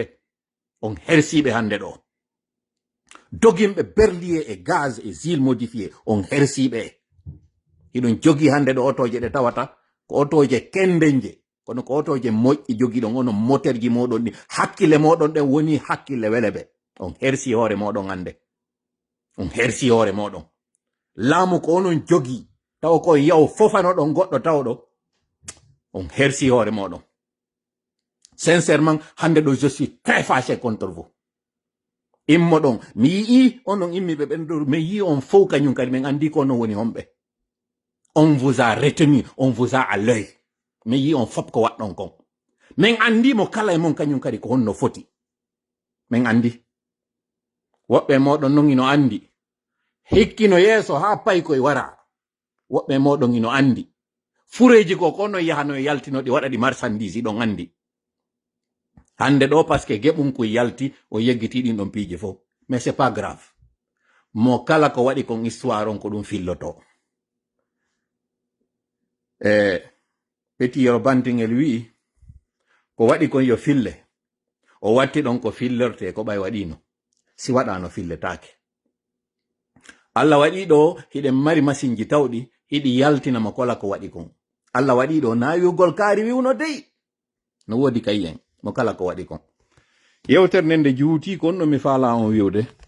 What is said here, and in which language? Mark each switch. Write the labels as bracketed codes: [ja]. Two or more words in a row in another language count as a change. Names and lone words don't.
[ff] hande ɗo dogimɓe berlier e gaz e gile modifié on hersiɓe hiɗon jogi hande ɗo otoje ɗe tawata ko otoje kendenje kono ko otoje moƴƴi jogiɗon onon moteur ji moɗon ɗi hakkille moɗon ɗen woni hakkille weleɓe on hersi hoore moɗon hande on hersi hoore moɗon laamu ko onon jogi taw ko yaw fofanoɗon goɗɗo tawɗo on hersi hoore moɗon sincèrement hande ɗo [fr] je suis très fâché contre vous [ff] immo ɗon mi yii onon immiɓe ɓen ɗo mi yii on fof kañum kadi min andi ko onon woni homɓe [fr] on vous a retenu on vous a à l'œil [ff] mi yii on fop ko waɗɗon kon min andimo kala e mon kañum kadi ko honno foti min andi woɓɓe moɗon non ino andi hikkino yeeso ha pay koye wara woɓɓe moɗon ino andi fureji ko kono yahano e yaltinoɗi waɗaɗi marchandise iɗon andi hande ɗo [fr] par ce que [ff] geɓum ko yalti o yeggiti ɗin ɗon piiji fof [fr] mais c'est pas grave [ff] mo kala ko waɗi kon histoire on ko ɗum filloto Petit Bantingel wi'i ko waɗi kon yo fille o watti ɗon ko fillorte ko ɓay waɗino si waɗano filletake Allah waɗi ɗo hiɗen mari machine ji tawɗi hiɗi yaltinama kola ko waɗi kon Allah waɗi ɗo na wiwgol kaari wiwno dey no wodi kayen mo kala ko waɗi kon yewtere nden nde juuti kon no mi faala on wiwde